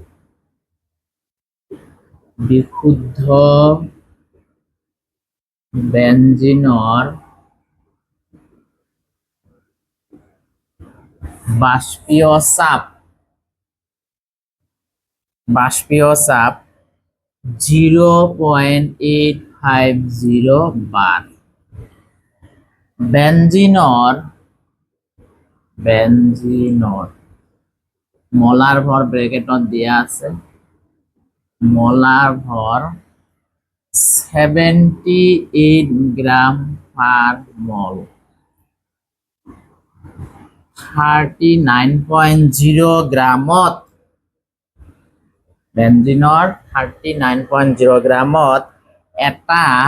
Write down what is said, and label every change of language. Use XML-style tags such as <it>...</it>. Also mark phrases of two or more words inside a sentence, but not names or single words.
<as>বিশুদ্ধ বেঞ্জিনৰ বাষ্পীয় চাপ 0.850 বার। বেঞ্জিনৰ মলাৰ ভৰ ব্ৰেকেটত দিয়া আছে, মলাৰ ভৰ 78 গ্রাম পার মল, 39.0 গ্রামত, বেঞ্জিনৰ 39.0 গ্রামত এটা</as>